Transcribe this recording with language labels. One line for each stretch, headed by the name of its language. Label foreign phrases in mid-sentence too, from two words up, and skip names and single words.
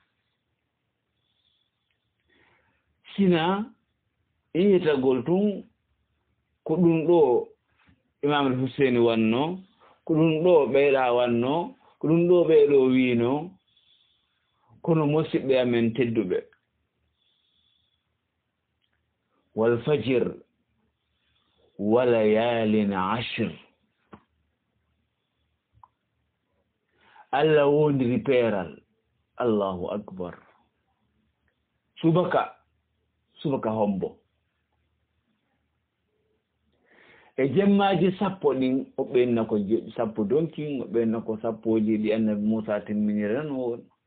Fula: sina yiyetagol tun ko ɗum ɗo Imamul Hussein wanno ko ɗum ɗo ɓeyɗa wanno ko ɗum ɗo ɓeyɗo wino kono musidɓe amen tedduɓe
Arabic: والفجر وليال عشر
Fula: Allah wondiri peeral
Arabic: الله أكبر
Fula: subaka hombo e jemmaji 10 ɗin o ɓenna ko 10 donki o ɓenna ko 10 ɗi annabi Musa timminira no won